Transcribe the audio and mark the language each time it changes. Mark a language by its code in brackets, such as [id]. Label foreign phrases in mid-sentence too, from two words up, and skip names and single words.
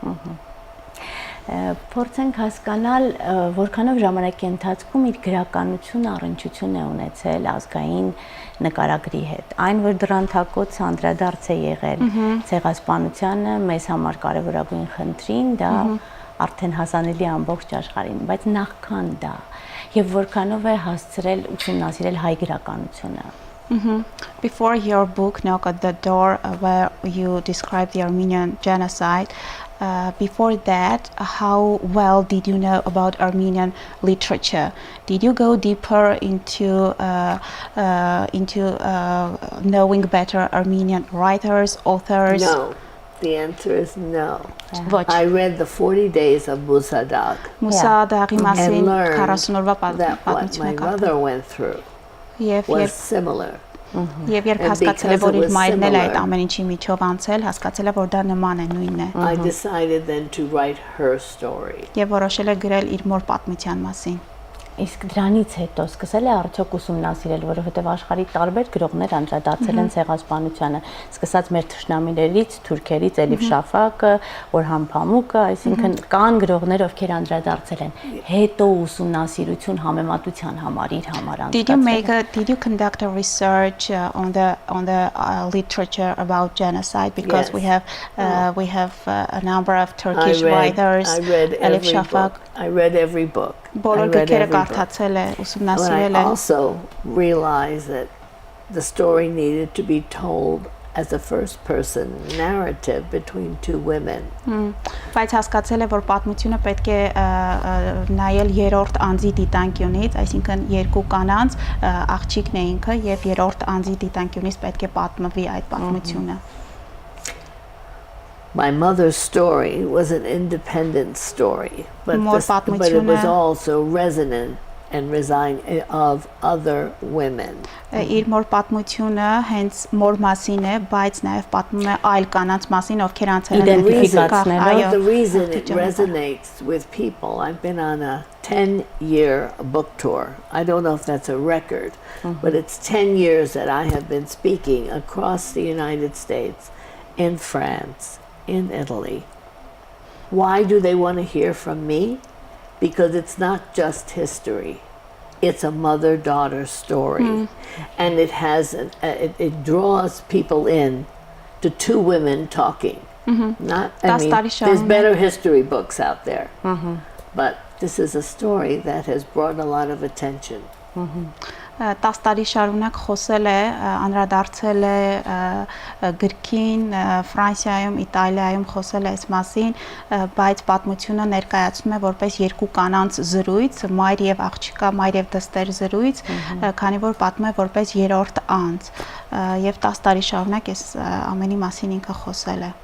[hy] Փորձենք հասկանալ, որքանով ժամանակի ընթացքում իր գրականությունը առնչություն է ունեցել ազգային նկարագրի հետ։ Այն, որ դրան թակոց անդրադարձ է եղել ցեղասպանությանը, մեզ համար կարևորագույն խնդրին, դա արդեն հասանելի է ամբողջ աշխարհին, բայց նախքան դա եւ որքանով է հասցրել ուսումնասիրել հայ գրականությունը։ [en] Before your book knocked at the door where you describe the Armenian genocide, before that, how well did you know about Armenian literature? Did you go deeper into knowing better Armenian writers, authors? No, The answer is no. [hy] Ոչ։ [en] I read the 40 days of Musadag [hy] Մուսադաղի [en] and [hy] մասին [en] learned [hy] 40 օրվա [en] that what [hy] պատմություն [en] my [hy] է կարդալ։ [en] mother went through [hy] Եվ [en] was [hy] երբ [en] similar. [hy] Եվ երբ [en] And [hy] հասկացել է, [en] because [hy] որ [en] it [hy] իր [en] was [hy] մայրն էլ այդ [en] similar, [hy] ամեն ինչի միջով անցել, հասկացել է, որ դա նման է, նույնն է։ [en] I decided then to write her story. [hy] Եվ որոշել է գրել իր մոր պատմության մասին։ Իսկ դրանից հետո սկսել է արդյոք ուսումնասիրել, որովհետև աշխարհի տարբեր գրողներ անդրադարձել են ցեղասպանությանը, սկսած մեր թշնամիներից, թուրքերից, Էլիֆ Շաֆակը, Օրհան Փամուկը, այսինքն կան գրողներ, ովքեր անդրադարձել են։ Հետո ուսումնասիրություն համեմատության համար իր համար [en] Did you conduct a research on the literature about genocide, because Yes. we have a number of Turkish I writers, read Elif every Shafak, book. I read every book. [hy] բոլոր գրքերը կարդացել է, [en] But [hy] ուսումնասիրել [en] I [hy] է։ [en] also realized that the story needed to be told as a first-person narrative between two women. [hy] Բայց հասկացել է, որ պատմությունը պետք է նայել երրորդ անձի դիտանկյունից, այսինքն երկու կանանց, աղջիկն է ինքը եւ երրորդ անձի դիտանկյունից պետք է պատմվի այդ պատմությունը։ [en] My mother's story was an independent story, but More it was also resonant and resign of other women. [hy] Իր մոր պատմությունը հենց մոր մասին է, բայց նաև պատմում է այլ կանանց մասին, ովքեր անցել են [en] The reason it resonates with people, I've been on a 10-year book tour. I don't know if that's a record, but it's 10 years that I have been speaking across the United States, in France, in Italy. Why do they want to hear from me? Because it's not just history. It's a mother-daughter story. And it has it draws people in to two women talking. There's better history books out there. But this is a story that has brought a lot of attention. [hy] 10 տարի շարունակ խոսել է, անդրադարձել է գրքին, Ֆրանսիայում, Իտալիայում խոսել է այս մասին, բայց պատմությունը ներկայացնում է որպես երկու կանանց զրույց, մայր եւ աղջկա, մայր եւ դստեր զրույց, քանի որ պատմում է որպես երրորդ անձ, եւ 10 տարի շարունակ այս ամենի մասին ինքը խոսել է։